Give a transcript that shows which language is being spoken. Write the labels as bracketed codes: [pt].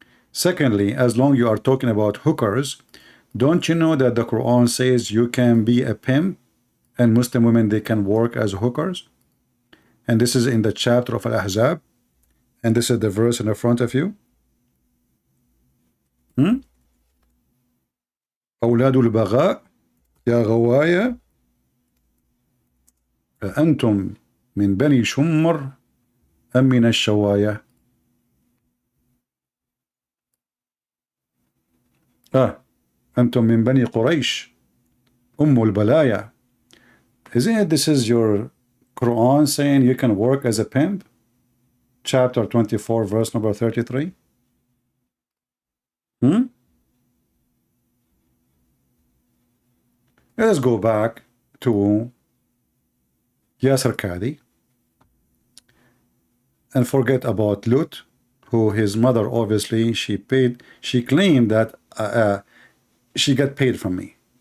[en] Secondly, as long you are talking about hookers, don't you know that the Quran says you can be a pimp and Muslim women, they can work as hookers? And this is in the chapter of Al-Ahzab. And this is the verse in the front of you. [ar] أولاد البغاء يا غوايا أنتم من بني شمر أم من الشوايا. أنتم من بني قريش أم البلايا. [en] Isn't it this is your Quran saying you can work as a pimp? Chapter 24, verse number 33. Let us go back to Yasser Qadi and forget about Lut, who his mother obviously she claimed that she got paid from me.